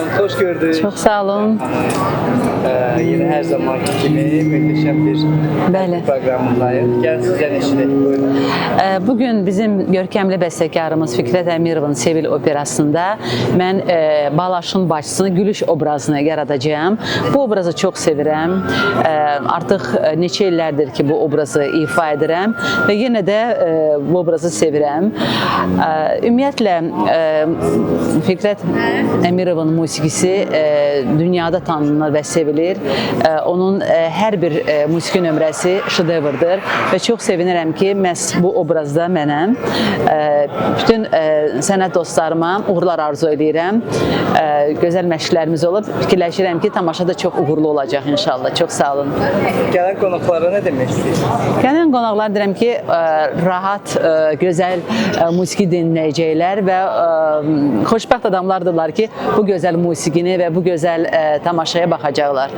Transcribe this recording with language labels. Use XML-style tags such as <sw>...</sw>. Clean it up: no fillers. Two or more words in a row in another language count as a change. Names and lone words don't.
<tr>hoş gördük. Çok sağ olun. Yine her zamanki gibi muhteşem bir</tr> <az>Bəli.</az> <tr>programındayız. Gel sizden eşlik. Buyurun.</tr> <az>Bugün bizim görkəmli bəstəkarımız Fikrət Əmirovun Sevil operasında mən Balaşın başçısını gülüş obrazını yaradacağım. Bu obrazı çox sevirəm. Artıq neçə illərdir ki bu obrazı ifa edirəm və yenə də bu obrazı sevirəm. Ümumiyyətlə Fikrət Əmirovun musiqisi dünyada tanınır və sevilir. Onun hər bir musiqi nömrəsi şedevrdir və çox sevinirəm ki, məhz bu obrazda mənəm. Bütün sənət dostlarıma uğurlar arzu edirəm. Gözəl məşqlərimiz olub. Fikirləşirəm ki, tamaşa da çox uğurlu olacaq inşallah. Çox sağ olun.</az> <tr>Gelen konuklara ne demek istiyorsunuz?</tr> <az>Gələn qonaqlar deyirəm ki, rahat, gözəl musiqi dinləyəcəklər və xoşbəxt adamlardırlar ki, bu gözəl musiqini və bu gözəl tamaşaya baxacaqlar.</az>